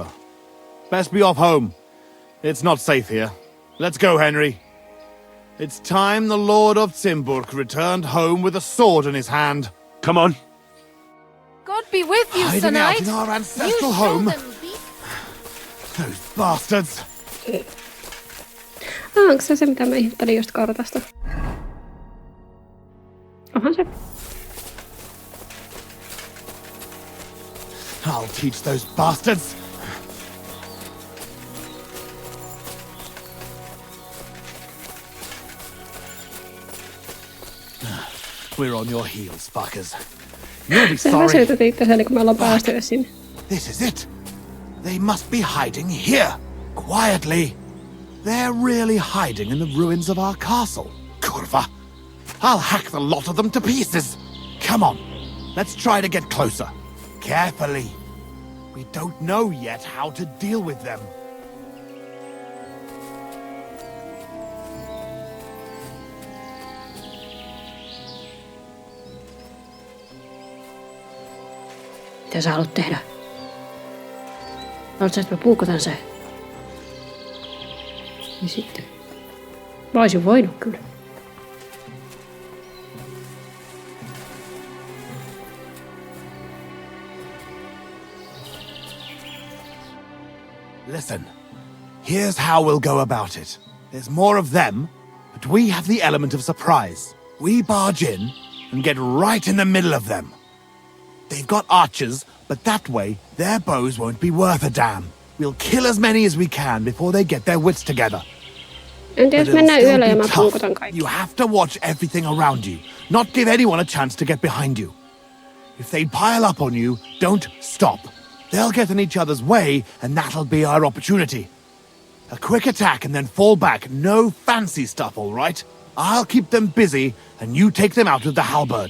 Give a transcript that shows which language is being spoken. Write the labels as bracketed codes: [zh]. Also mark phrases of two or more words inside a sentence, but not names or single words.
[en] Best be off home. It's not safe here. Let's go, Henry. It's time the Lord of Zimburg returned home with a sword in his hand. Come on. God be with you, Hiding Sir Knight. out in our ancestral home. Those bastards. [fi] Onko se mitä mä ihmettelin just kartasta? Onhan se. [en] I'll teach those bastards. We're on your heels, fuckers. You'll be [fi] Sä [en] sorry. [fi] väsytät itseäni, kun me ollaan päästy jo sinne. [en] This is it. They must be hiding here, quietly. They're really hiding in the ruins of our castle. Kurva. I'll hack the lot of them to pieces. Come on. Let's try to get closer. Carefully. We don't know yet how to deal with them. [fi] Mitä sä haluat tehdä? Haluatko sä, että mä puukotan se? Ja sitten. Mä oisin voinut kyllä. [en] Listen. Here's how we'll go about it. There's more of them, but we have the element of surprise. We barge in and get right in the middle of them. They've got archers, but that way, their bows won't be worth a damn. We'll kill as many as we can before they get their wits together. [fi] Entä jos [en] But it'll [fi] mennään [en] still [fi] yöllä ja [en] be [fi] mä [en] tough. [fi] puukotan kaikki? [en] You have to watch everything around you, not give anyone a chance to get behind you. If they pile up on you, don't stop. They'll get in each other's way, and that'll be our opportunity. A quick attack and then fall back. No fancy stuff, all right? I'll keep them busy, and you take them out with the halberd.